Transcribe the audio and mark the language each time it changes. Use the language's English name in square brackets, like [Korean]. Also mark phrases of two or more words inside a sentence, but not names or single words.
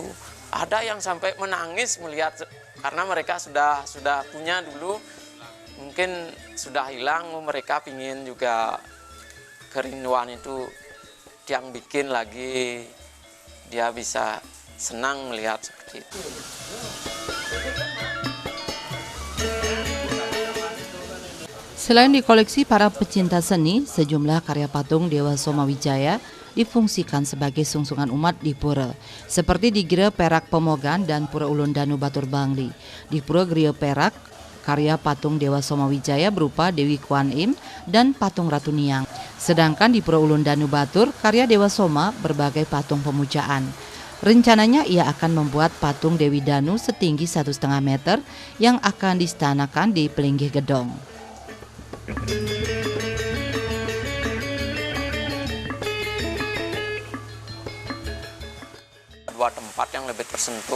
[Indonesian] Ada yang sampai menangis melihat karena mereka sudah punya dulu, mungkin sudah hilang, mereka pingin juga kerinduan itu tiang bikin lagi, dia bisa senang melihat seperti itu. Selain dikoleksi para pecinta seni, sejumlah karya patung Dewa Somawijaya difungsikan sebagai sungsungan umat di pura, seperti di Gria Perak Pemogan dan Pura Ulun Danu Batur Bangli. Di Pura Gria Perak, karya patung Dewa Somawijaya berupa Dewi Kuan Im dan patung Ratu Niang. Sedangkan di Pura Ulun Danu Batur, karya Dewa Soma berbagai patung pemujaan. Rencananya ia akan membuat patung Dewi Danu setinggi 1,5 meter yang akan distanakan di Pelinggih Gedong. Dua tempat yang lebih tersentuh.